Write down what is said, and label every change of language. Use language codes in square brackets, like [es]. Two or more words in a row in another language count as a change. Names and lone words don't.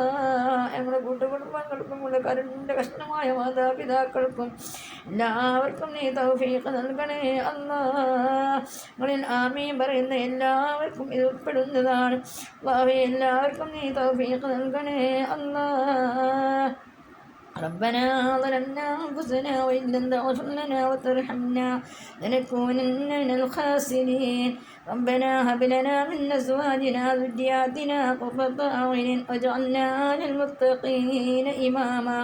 [ml] ഞങ്ങളുടെ കൂട്ടുകുടുംബങ്ങൾക്കും നമ്മുടെ കരുണിൻ്റെ കഷ്ണമായ മാതാപിതാക്കൾക്കും എല്ലാവർക്കും നീ തൗഫീഖ് നൽകണേ അല്ലാ. ഞങ്ങളിൽ ആമീൻ പറയുന്ന എല്ലാവർക്കും ഇത് ഉൾപ്പെടുന്നതാണ് അല്ലാഹുവേ, എല്ലാവർക്കും നീ തൗഫീഖ് നൽകണേ അല്ലാ. [ar] ربنا ظلمنا أنفسنا وإن لم تغفر لنا وترحمنا لنكونن من الخاسرين. ربنا هب لنا من أزواجنا وذرياتنا قرة أعين واجعلنا للمتقين إماما.